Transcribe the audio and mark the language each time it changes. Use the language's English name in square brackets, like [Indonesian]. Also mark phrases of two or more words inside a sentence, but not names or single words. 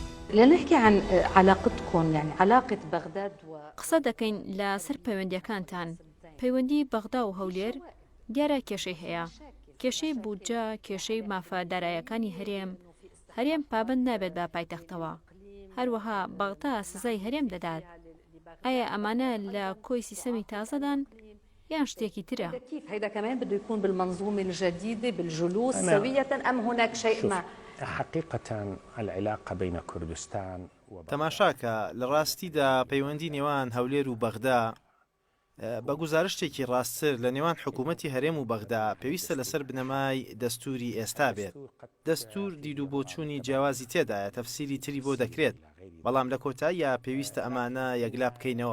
[Arabic] لنحكي عن علاقتكم يعني علاقة بغداد [Central Kurdish] قسە دەکەین لەسەر پەیوەندیەکانتان. پەیوەندی بەغدا و هەولێر دیارە کێشەی هەیە، کێشەی بودجە، کێشەی مافەدارایەکانی هەرێم پابند نابێت بە پایتەختەوە. هەروەها بەغدا سزای هەرێم دەدات. ئایا ئەمانە لە کۆی سیستەمی تازەدان یان شتێکی ترە؟ [Arabic] كيف هيدا كمان بده يكون بالمنظومة الجديدة بالجلوس سوية أم هناك شيء ما؟ حقيقة العلاقة بين كردستان [Central Kurdish] تەماشاکە لە ڕاستیدا پەیوەندی نێوان هەولێر و بەغدا بە گزارشتێکی ڕاستتر لە نێوان حکوومەتی هەرێم و بەغدا پێویستە لەسەر بنەمای دەستوری ئێستا بێت. دەستور دید و بۆچوونی جیاوازی تێدایە، تەفسیری تری بۆ دەکرێت، بەڵام لە کۆتاییە پێویستە ئەمانە یەکلا بکەینەوە.